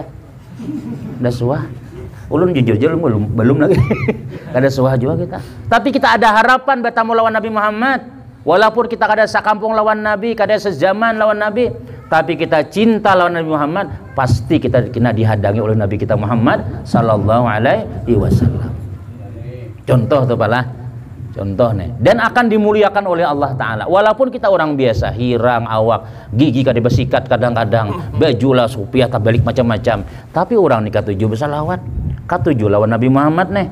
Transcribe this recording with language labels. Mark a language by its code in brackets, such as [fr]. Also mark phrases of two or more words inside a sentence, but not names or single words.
[bjn] Ada suah. Ulun jujur belum lagi. Kada suah juga kita. Tapi kita ada harapan bertemu lawan Nabi Muhammad. Walaupun kita kada sakampung lawan Nabi, kada sezaman lawan Nabi, tapi kita cinta lawan Nabi Muhammad, pasti kita kena dihadangi oleh Nabi kita Muhammad [ar] صلى الله عليه وسلم. [bjn] Contoh tuh pala. Contoh nih, dan akan dimuliakan oleh Allah Ta'ala. Walaupun kita orang biasa, hirang, awak, gigi kada besikat kadang-kadang, baju lah supiah tak balik macam-macam. Tapi orang nih katuju besar lawan, katuju lawan Nabi Muhammad nih.